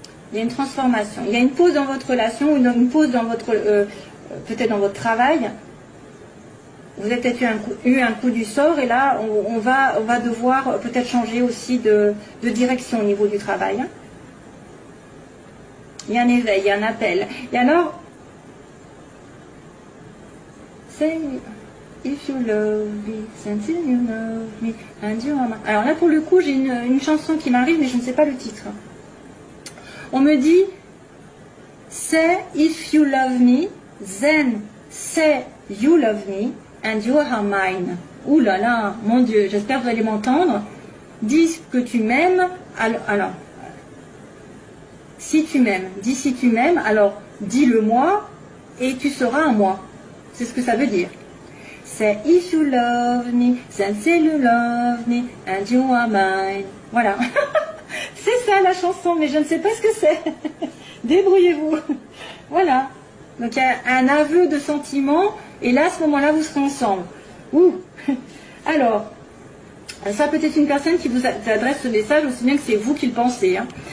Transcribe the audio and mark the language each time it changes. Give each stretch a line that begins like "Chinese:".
French: Il y a une transformation. Il y a une pause dans votre relation, ou une pause dans votre, peut-être dans votre travail. Vous avez peut-être eu un coup du sort et là, on va devoir peut-être changer aussi de direction au niveau du travail. Il y a un éveil, il y a un appel. Et alors,
English: say if you love me, until you love me, and you are mine.
French: Alors là, pour le coup, j'ai une chanson qui m'arrive, mais je ne sais pas le titre. On me dit,
English: say if you love me, then say you love me, and you are mine.
French: Ouh là là, mon Dieu, j'espère que vous allez m'entendre. Dis que tu m'aimes, alors, si tu m'aimes, dis si tu m'aimes, alors dis-le moi, et tu seras un moi. C'est ce que ça veut dire.
English: Say if you love me, then say you love me, and you are mine.
French: Voilà. C'est ça la chanson, mais je ne sais pas ce que c'est. Débrouillez-vous. Voilà. Donc il y a un aveu de sentiment, et là, à ce moment-là, vous serez ensemble. Ouh. Alors, ça peut être une personne qui vous adresse ce message, aussi bien que c'est vous qui le pensez. Hein.